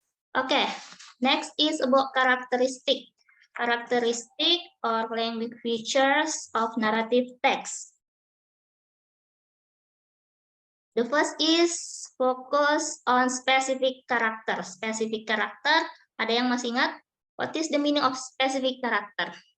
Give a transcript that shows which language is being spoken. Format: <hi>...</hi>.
<en>Okay, next is about characteristic. Characteristic or language features of narrative text. The first is focus on specific character. Specific character,</en> <id>ada yang masih ingat?</id> <en>What is the meaning of specific character?</en>